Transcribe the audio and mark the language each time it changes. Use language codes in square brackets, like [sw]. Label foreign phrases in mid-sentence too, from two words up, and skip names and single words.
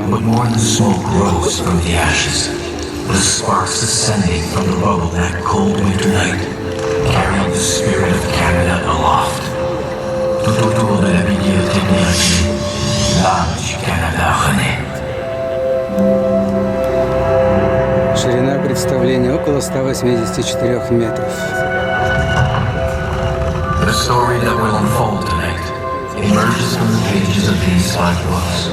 [en] But more than smoke rose from the ashes, the sparks ascending from the rubble that cold winter night, carrying the spirit of Canada aloft. [fr] Tout autour de la bibliothèque d'Éric, l'âme du Canada renaît. [ru] Ширина представления около 184 метров. [en] The story that will unfold tonight emerges from the pages of these 5 books.